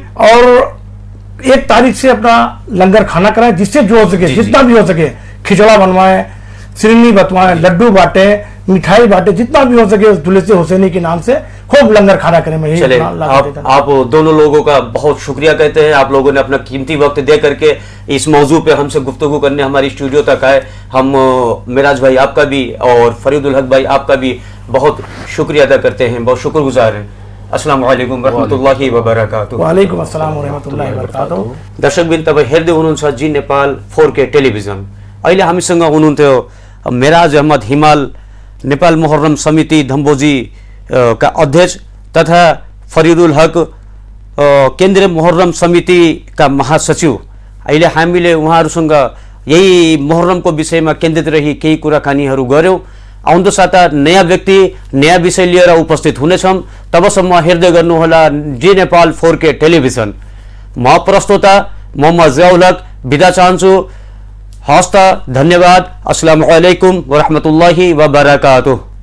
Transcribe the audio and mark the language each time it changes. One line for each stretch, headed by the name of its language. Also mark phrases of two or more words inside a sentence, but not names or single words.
Urdu: اور 1 تاریخ سے اپنا لنگر خانہ کرائیں، جس سے جو ہو سکے، جتنا بھی ہو سکے، کھچڑا بنوائیں، سرنی بٹوائیں، لڈو بانٹے، مٹھائی بانٹے، جتنا بھی ہو سکے اس جلوس حسینی کے نام سے خوب لنگر خانہ کریں. मैं چلے، آپ دونوں لوگوں کا بہت شکریہ کہتے ہیں. آپ لوگوں نے اپنا قیمتی وقت دے کرکے اس موضوع پہ ہم سے گفتگو کرنے ہماری اسٹوڈیو تک آئے. ہم معراج بھائی آپ کا بھی اور فریدالحق بھائی آپ کا بھی بہت شکریہ ادا کرتے ہیں، بہت شکرگزار ہیں.
Arabic: السلام عليكم ورحمة الله وبركاته. وعليكم السلام ورحمة الله وبركاته.
Nepali: दर्शकबिन, तपाईँ हेर्दै हुनुहुन्छ जी नेपाल 4K टेलिभिजन। अहिले हामीसँग हुनुहुन्थ्यो मेराज अहमद हिमाल, नेपाल मुहर्रम समिति धम्बोजी का अध्यक्ष, तथा फरीदुल हक, केन्द्रीय मुहर्रम समिति का महासचिव। अहिले हामीले उहाँहरूसँग यही मुहर्रमको विषयमा केन्द्रित रही केही कुराकानीहरू गऱ्यौँ। आउँदो साता नयाँ व्यक्ति, नयाँ विषय लिएर उपस्थित हुनेछौँ। तबसम्म हेर्दै गर्नुहोला जी नेपाल 4K टेलिभिजन। म प्रस्तोता मोहम्मद जियाउल हक बिदा चाहन्छु। हस्त, धन्यवाद।
Arabic: السلام عليكم ورحمة الله وبركاته.